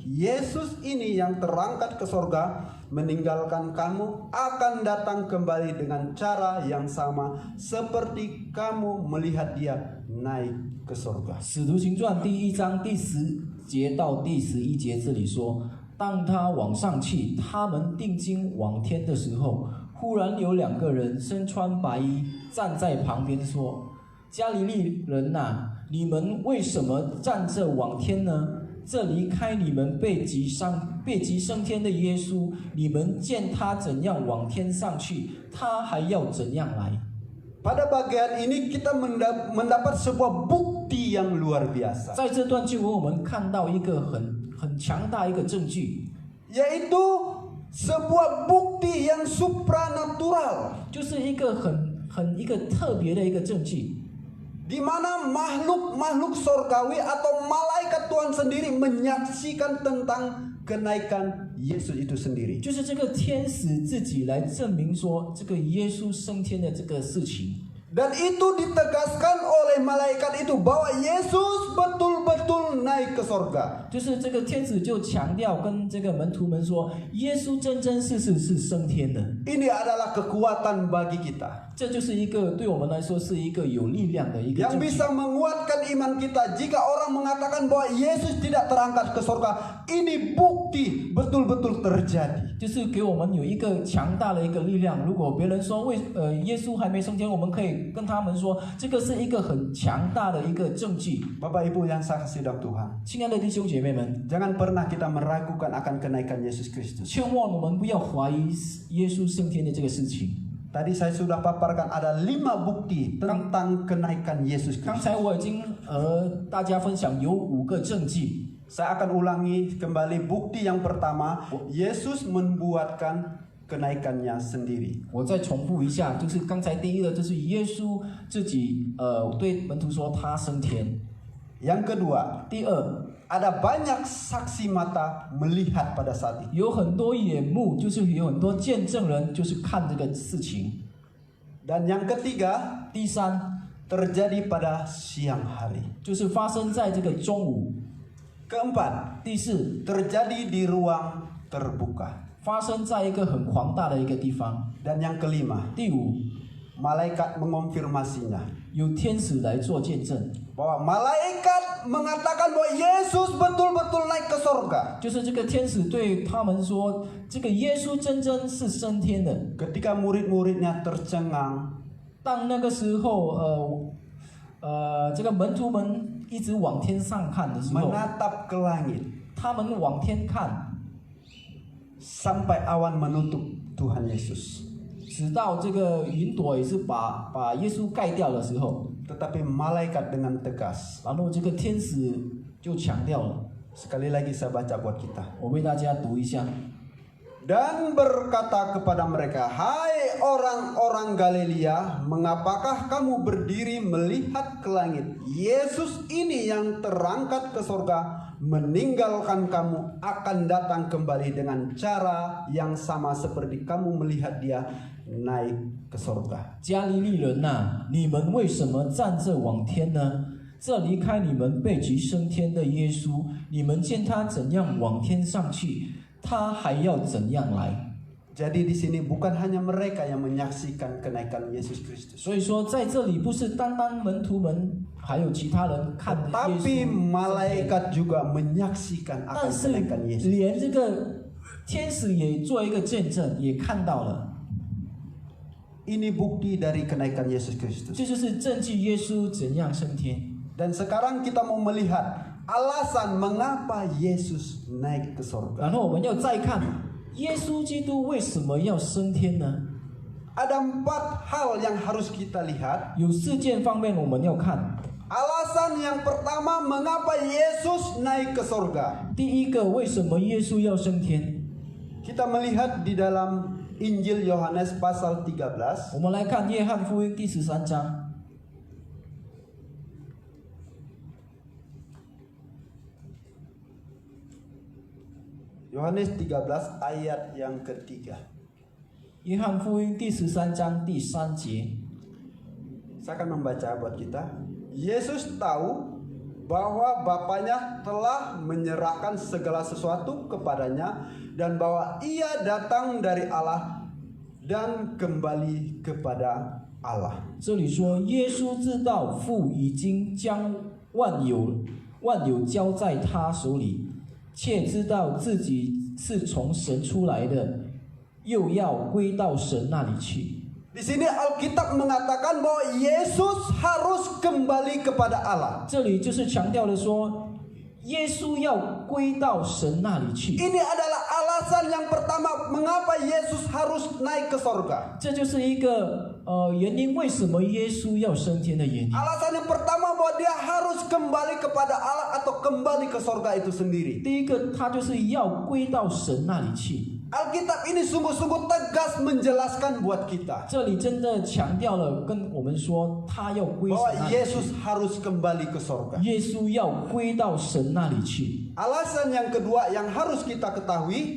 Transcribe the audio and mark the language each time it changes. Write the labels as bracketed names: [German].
[Indonesian] Yesus ini yang terangkat ke sorga meninggalkan kamu akan datang kembali dengan cara yang sama seperti kamu melihat dia naik ke sorga." [Chinese] 使徒行传第1章第10节到第11节这里说，当他往上去，他们定睛往天的时候，忽然有2个人身穿白衣站在旁边说：“加利利人呐，你们为什么站着往天呢？这离开你们背脊升天的耶稣，你们见他怎样往天上去，他还要怎样来。” [Indonesian] Pada bagian ini kita mendapat sebuah bukti yang luar biasa, [Chinese] 在这段经文，我们看到一个很强大一个证据， [Indonesian] yaitu sebuah bukti yang supranatural. [Chinese] 就是一个很一个特别的一个证据。 [Indonesian] di mana makhluk-makhluk sorgawi atau malaikat Tuhan sendiri menyaksikan tentang kenaikan Yesus itu sendiri. [Chinese] 就是这个天使自己来证明说这个耶稣升天的这个事情。 [Indonesian] Dan itu ditegaskan oleh malaikat itu bahwa Yesus betul-betul naik ke sorga. [Chinese] 就是这个天使就强调跟这个门徒们说，耶稣真真实实是升天的。 [Indonesian] Ini adalah kekuatan bagi kita [Chinese] 这就是一个对我们来说是一个有力量的一个 [Indonesian] yang [Chinese] 证据， [Indonesian] bisa menguatkan iman kita. Jika orang mengatakan bahwa Yesus tidak terangkat ke sorga, ini bukti betul-betul terjadi. [Chinese] 就是给我们有一个强大的一个力量。如果别人说耶稣还没升天，我们可以跟他们说，这个是一个很强大的一个证据。 [Indonesian] Bapak Ibu yang saya kasih dalam Tuhan, [Chinese] 亲爱的弟兄姐妹们， [Indonesian] jangan pernah kita meragukan akan kenaikan Yesus Kristus. [Chinese] 千万我们不要怀疑耶稣升天的这个事情。 [Indonesian] Tadi saya sudah paparkan ada 5 bukti tentang kenaikan Yesus [Chinese] 刚 [Indonesian] Kristus. [Chinese] 才我已经大家分享有5个证据。 [Indonesian] Saya akan ulangi kembali bukti yang pertama, Yesus membuatkan kenaikannya sendiri. [Chinese] 我再重复一下，就是刚才第一个，就是耶稣自己对门徒说他升天。 [Indonesian] Yang kedua, [Chinese] 第二， [Indonesian] ada banyak saksi mata melihat pada saat itu. [Chinese] 有很多眼目，就是有很多见证人，就是看这个事情。 [Indonesian] Dan yang ketiga, [Chinese] 第三， [Indonesian] terjadi pada siang hari. [Chinese] 就是发生在这个中午。 [Indonesian] Keempat, [Chinese] 第四， [Indonesian] terjadi di ruang terbuka. [Chinese] 发生在一个很庞大的一个地方。 [Indonesian] Dan yang kelima, [Chinese] 第五， [Indonesian] malaikat mengonfirmasinya. [Chinese] 有天使来做见证， [Indonesian] Bahwa malaikat mengatakan bahwa Yesus betul-betul naik ke sorga. [Chinese] 就是这个天使对他们说，这个耶稣真真是升天的。 [Indonesian] Ketika murid-muridnya tercengang, [Chinese] 当那个时候，这个门徒们一直往天上看的时候， [Indonesian] menatap ke langit [Chinese] 他们往天看， [Indonesian] sampai awan menutup Tuhan Yesus. [Chinese] 直到这个云朵也是把耶稣盖掉的时候， [Indonesian] Tetapi malaikat dengan tegas. [Chinese] 然后这个天使就强调了， [Indonesian] Sekali lagi saya baca buat kita. [Chinese] 我为大家读一下。 [Indonesian] Dan berkata kepada mereka, "Hai orang-orang Galilea, mengapakah kamu berdiri melihat ke langit? Yesus ini yang terangkat ke sorga, meninggalkan kamu, akan datang kembali dengan cara yang sama seperti kamu melihat dia naik ke sorga." [Chinese] 加利利人呐、你们为什么站着往天呢？这离开你们背极升天的耶稣，你们见他怎样往天上去，他还要怎样来。 [Indonesian] Jadi di sini bukan hanya mereka yang menyaksikan kenaikan Yesus Kristus, [Chinese] 所以说，在这里不是单单门徒们，还有其他人看耶 [Indonesian] tapi [Chinese] 稣， [Indonesian] malaikat juga menyaksikan akan [Chinese] 但是 [Indonesian] kenaikan Yesus. [Chinese] 连这个天使也做一个见证，也看到了。 [Indonesian] Ini bukti dari kenaikan Yesus Kristus. [Chinese] 这就是证据耶稣怎样升天。 [Indonesian] Dan sekarang kita mau melihat alasan mengapa Yesus naik ke sorga. [Chinese] 然后我们要再看耶稣基督为什么要升天呢？ [Indonesian] Ada 4 hal yang harus kita lihat. [Chinese] 有4件方面我们要看。 [Indonesian] Alasan yang pertama mengapa Yesus naik ke sorga. [Chinese] 第一个，为什么耶稣要升天？ [Indonesian] Kita melihat di dalam Injil Yohanes pasal 13. [Chinese] 我们来看约翰福音第13章。 [Indonesian] Yohanes 13 ayat yang ketiga. [Chinese] 约翰福音第13章第3节， [Indonesian] Saya akan membaca buat kita. Yesus tahu bahwa Bapaknya telah menyerahkan segala sesuatu kepadanya dan bahwa ia datang dari Allah dan kembali kepada Allah. [Chinese] 这里说耶稣知道父已经将万有交在他手里，且知道自己是从神出来的，又要归到神那里去。 [Indonesian] Di sini Alkitab mengatakan bahwa Yesus harus kembali kepada Allah. [Chinese] 这里就是强调了说，耶稣要归到神那里去。 [Indonesian] Ini adalah alasan yang pertama mengapa Yesus harus naik ke sorga. [Chinese] 这就是一个原因，为什么耶稣要升天的原因。 [Indonesian] Alasan yang pertama bahwa dia harus kembali kepada Allah atau kembali ke sorga itu sendiri. [Chinese] 第一个，他就是要归到神那里去。 [Indonesian] Alkitab ini sungguh-sungguh tegas menjelaskan buat kita [Chinese] 这里真的强调了，跟我们说他要归神 [Indonesian] bahwa [Chinese] 那里 [Indonesian] Yesus harus kembali ke sorga. [Chinese] 耶稣要归到神那里去。 [Indonesian] Alasan yang kedua yang harus kita ketahui,